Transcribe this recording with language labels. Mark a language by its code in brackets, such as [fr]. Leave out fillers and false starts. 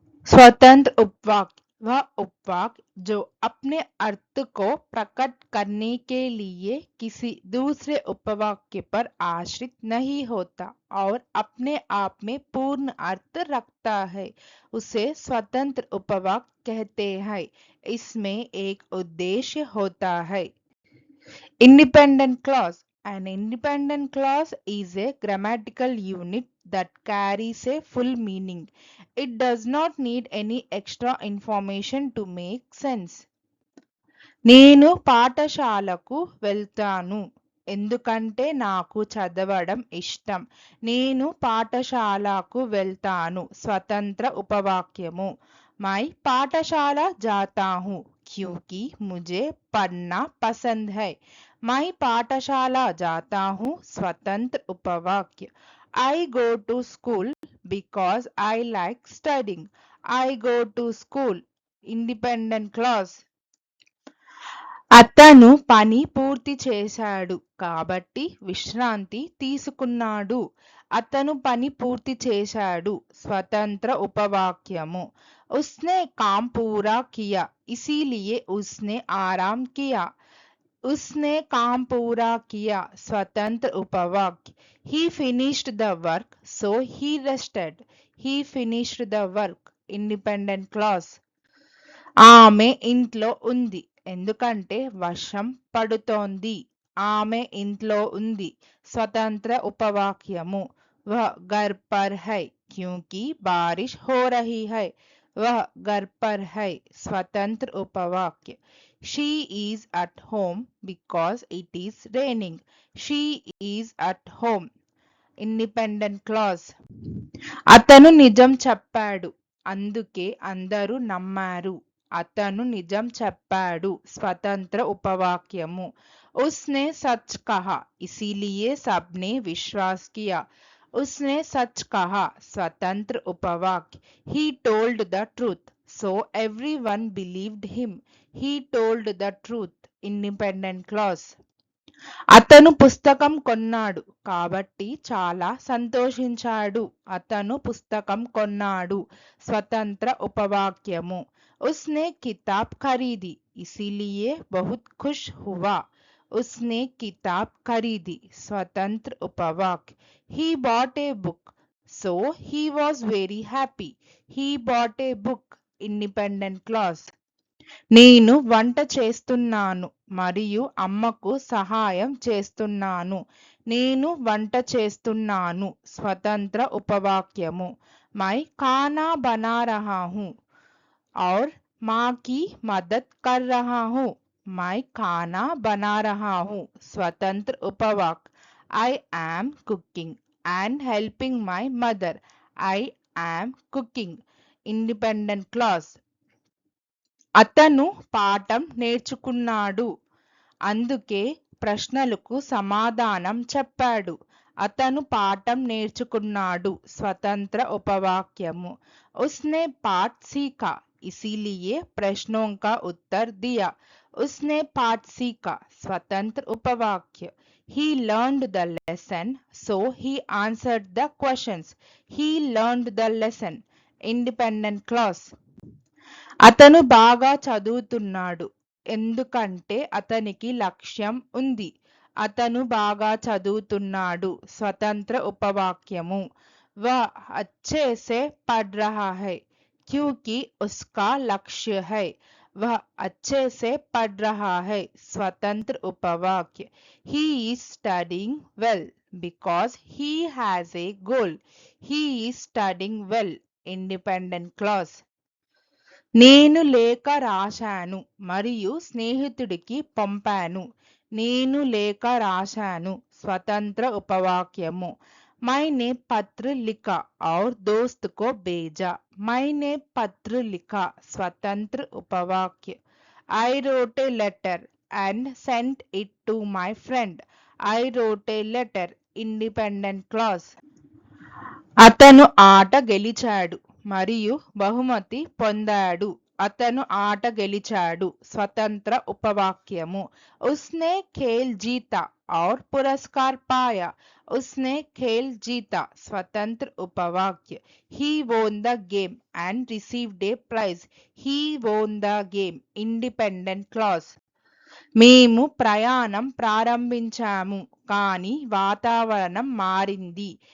[hi] स्वतंत्र उपवाक्य वह उपवाक्य जो अपने अर्थ को प्रकट करने के लिए किसी दूसरे उपवाक्य पर आश्रित नहीं होता और अपने आप में पूर्ण अर्थ रखता है, उसे स्वतंत्र उपवाक्य कहते हैं. इसमें एक उद्देश्य होता है. [en] Independent clause. An independent clause is a grammatical unit that carries a full meaning. It does not need any extra information to make sense. [te] నేను పాఠశాలకు వెళ్తాను ఎందుకంటే నాకు చదవడం ఇష్టం. నేను పాఠశాలకు వెళ్తాను స్వతంత్ర ఉపవాక్యము. [hi] मैं पाठशाला जाता हूँ क्योंकि मुझे पढ़ना पसंद है. मैं पाठशाला जाता हूँ स्वतंत्र उपवाक्य. [en] I go to school because I like studying. I go to school independent clause. [te] అతను పని పూర్తి చేశాడు కాబట్టి విశ్రాంతి తీసుకున్నాడు. అతను పని పూర్తి చేశాడు స్వతంత్ర ఉపవాక్యము. [hi] उसने काम पूरा किया इसीलिए उसने आराम किया. उसने काम पूरा किया स्वतंत्र उपवाक्य. [en] He finished the work so he rested. He finished the work independent clause. [te] ఆమె ఇంట్లో ఉంది ఎందుకంటే వర్షం పడుతోంది. ఆమె ఇంట్లో ఉంది స్వతంత్ర ఉపవాక్యము. [hi] वह घर पर है क्योंकि बारिश हो रही है. वह घर पर है स्वतंत्र उपवाक्य. [en] She is at home because it is raining. She is at home independent clause. [te] అతను నిజం చెప్పాడు అందుకే అందరూ నమ్మారు. అతను నిజం చెప్పాడు స్వతంత్ర ఉపవాక్యము. [hi] उसने सच कहा इसीलिए सबने विश्वास किया. उसने सच कहा स्वतंत्र उपवाक्य. [en] He told the truth so everyone believed him. He told the truth independent clause. [te] అతను పుస్తకం కొన్నాడు కాబట్టి చాలా సంతోషించాడు. అతను పుస్తకం కొన్నాడు స్వతంత్ర ఉపవాక్యము. [hi] उसने किताब खरीदी इसीलिए बहुत खुश हुआ. उसने किताब खरीदी स्वतंत्र उपवाक्य. [en] He bought a book so he was very happy. He bought a book independent clause. [te] నేను వంట చేస్తున్నాను మరియు అమ్మకు సహాయం చేస్తున్నాను. నేను వంట చేస్తున్నాను స్వతంత్ర ఉపవాక్యము. [hi] मैं खाना बना रहा हूँ और माँ की मदद कर रहा हूँ. मैं खाना बना रहा हूँ स्वतंत्र उपवाक्य. [en] I am cooking and helping my mother. I am cooking independent clause. [te] అతను పాఠం నేర్చుకున్నాడు అందుకే ప్రశ్నలకు సమాధానం చెప్పాడు. అతను పాఠం నేర్చుకున్నాడు స్వతంత్ర ఉపవాక్యము. [hi] उसने पाठ सीखा इसीलिए प्रश्नों का उत्तर दिया. उसने पाठ सीखा स्वतंत्र उपवाक्य. [en] He learned the lesson so he answered the questions. He learned the lesson independent clause. [te] అతను బాగా చదువుతున్నాడు ఎందుకంటే అతనికి లక్ష్యం ఉంది. అతను బాగా చదువుతున్నాడు స్వతంత్ర ఉపవాక్యము. [hi] वह अच्छे से पढ़ रहा है क्योंकि उसका लक्ष्य है. वह अच्छे से पढ़ रहा है स्वतंत्र उपवाक्य. [en] He is studying well because he has a goal. He is studying well independent clause. [te] నేను లేఖ రాశాను మరియు స్నేహితుడికి పంపాను. నేను లేఖ రాశాను స్వతంత్ర ఉపవాక్యము. [hi] मैंने पत्र लिखा और दोस्त को भेजा. मैंने पत्र लिखा स्वतंत्र उपवाक्य. [en] I wrote a letter and sent it to my friend. I wrote a letter independent clause. [te] అతను ఆట గెలిచాడు మరియు బహుమతి పొందాడు. అతను ఆట గెలిచాడు. స్వతంత్ర ఉపవాక్యము. [hi] ఉస్నే ఖేల్ జీతా और पुरस्कार पाया. उसने खेल जीता. स्वतंत्र उपवाक्य. [en] He won the game and received a prize. He won the game. Independent clause. [te] మేము ప్రయాణం ప్రారంభించాము కానీ వాతావరణం మారింది.